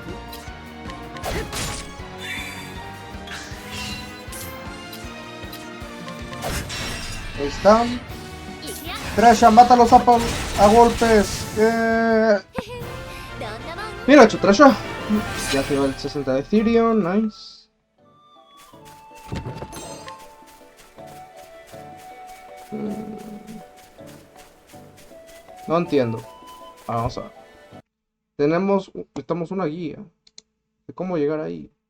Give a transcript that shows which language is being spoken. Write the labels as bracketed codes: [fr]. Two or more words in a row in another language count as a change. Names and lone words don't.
[es] Ahí está. [ja] いくよ [es] Tresha, mátalos a golpes. [ja] どんなもん [es] Mira, hecho Tresha. Ya se va el 60 de Ethereum, nice. No entiendo. Vamos a ver. Necesitamos una guía de cómo llegar ahí.